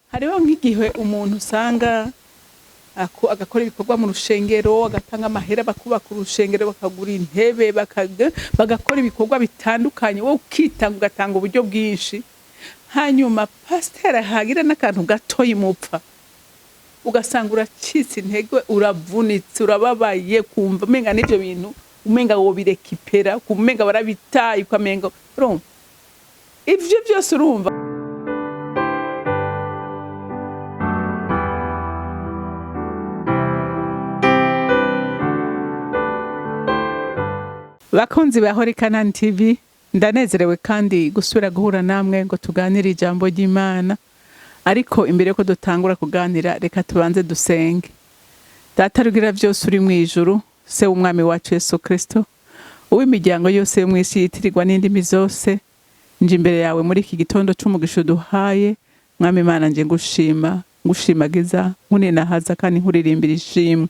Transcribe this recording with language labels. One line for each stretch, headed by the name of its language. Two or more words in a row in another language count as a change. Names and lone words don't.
Rundi: hariho nk'igihe umuntu usanga agakora ibikorwa mu rushengero, agatanga amahera bakubaka urushengero, bakagura intebe, bagakora ibikorwa bitandukanye, wowe ukitanga ugatanga uburyo bwinshi, hanyuma pasiteri hagira n'akantu gatoyi mupfa, ugasanga uracitse intege, uravunitse, urababaye, kumva umenga n'ibyo bintu umenga wo birekipera, kumenga barabitaye, ukamenga urumva ivyo byose urumva. Bakunzi bahora CANAAN TV, ndanezerewe kandi gusubira guhura namwe ngo tuganire ijambo ry'Imana. Ariko imbere ko dutangura kuganira, reka tubanze dusenge. Data rugira byose uri mu ijuru, se w'umwami wacu Yesu Kristo, uw'imiryango yose yo mw'isi yitirirwa n'indimi zose, nje imbere yawe muri iki gitondo c'umugisha duhaye, mwami Imana nje ngushimagiza, nkuninahaza kandi nkuririmbira ishimwe.